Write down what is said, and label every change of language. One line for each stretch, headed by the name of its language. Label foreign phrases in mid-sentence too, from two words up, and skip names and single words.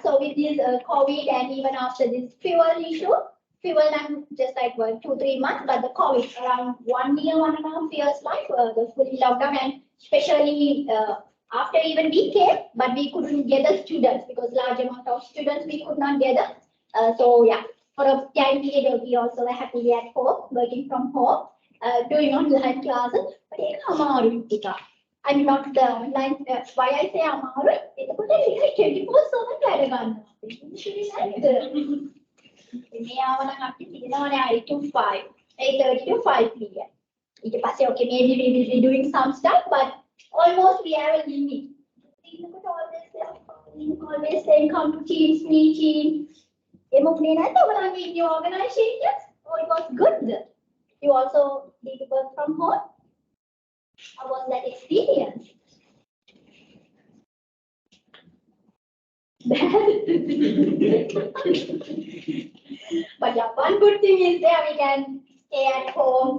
English: So with this COVID and even after this fuel issue, fuel and just like 1, 2, 3 months, but the COVID around 1 year, 1.5 years, like the full lockdown, and especially after even we came, but we couldn't gather students because large amount of students we could not gather. So yeah, for a time period we also were happily at home, working from home, doing online classes. But I'm not the online, why I say Amaru, it's a 24/7
Sinhala: වැඩ ගන්නවා. මේ ආවනම් අපි තියෙනවානේ
English: 8 to 5, 8:30 to 5 p.m.
Sinhala: ඊට පස්සේ
English: okay, maybe we will be doing some stuff, but almost we have a limit. Always saying come to Teams meeting.
Sinhala: එමුනේ නැද්ද ඔයාලගේ
English: in your organization? Oh, it was good. You also did work from home. How was that experience? But yeah, one good thing is there we can stay at home.